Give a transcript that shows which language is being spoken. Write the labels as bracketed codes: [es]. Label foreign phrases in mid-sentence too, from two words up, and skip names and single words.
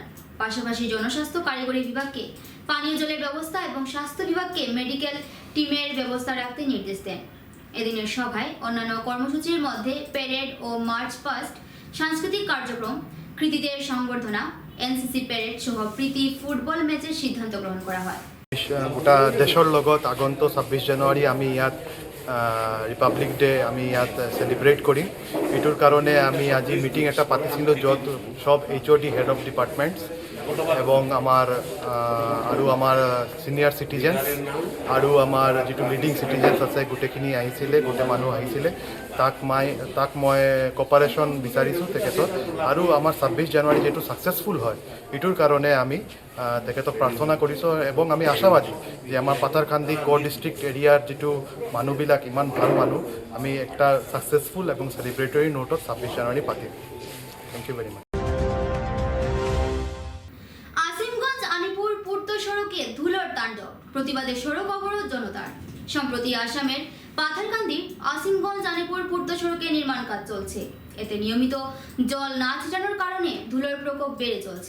[bn] পাশাপাশি জনস্বাস্থ্য কারিগরি বিভাগকে পানীয় জলের ব্যবস্থা এবং স্বাস্থ্য বিভাগকে মেডিকেল টিমের ব্যবস্থা রাখতে নির্দেশ দেন। এদিনের সভায় অন্যান্য কর্মসূচির মধ্যে প্যারেড ও মার্চ পাস্ট, সাংস্কৃতিক কার্যক্রম, কৃতীদের সংবর্ধনা, এনসিসি প্যারেড সহ প্রীতি ফুটবল ম্যাচের সিদ্ধান্ত গ্রহণ করা হয়। [as] গোটা দেশৰ লগত আগন্ত 26 জানুৱাৰী আমি ইয়াত ৰিপাব্লিক ডে আমি ইয়াত সেলিব্রেট কৰিম। এইটোৰ কাৰণে আমি আজি মিটিং এটা পাতিছিলোঁ, য'ত সব HOD [en] head of departments [as] এবং আমাৰ আৰু আমাৰ [en] senior citizens [as] আৰু আমাৰ যিটো [en] leading citizens [as] আছে গোটেইখিনি আহিছিলে, গোটেই মানুহ আহিছিলে। তাক মই কপাৰেশ্যন বিচাৰিছোঁ তেখেতৰ, আৰু আমাৰ 26 জানুৱাৰী যিটো ছাকচেছফুল হয় এইটোৰ কাৰণে আমি তেখেতক প্ৰাৰ্থনা কৰিছোঁ এবং আমি আশাবাদী যে আমাৰ পাথাৰকান্দি ক'ৰ [en] district area [as] যিটো মানুহবিলাক ইমান ভাল মানুহ, আমি একটা ছাকচেছফুল এবং [en] celebratory note [as] 26 জানুৱাৰী পাতিম। [en] Thank you very much. [bn] আসিমগঞ্জ আনিপুর পূর্ত সড়কে ধুলোর তাণ্ডব, প্রতিবাদে সড়ক অবরোধ জনতার। সম্প্রতি আসামের পাথারকান্দির আসিমগঞ্জ আনিপুর পূর্ত সড়কে নির্মাণ কাজ চলছে। এতে নিয়মিত জল না ছিটানোর কারণে ধুলোর প্রকোপ বেড়ে চলছে।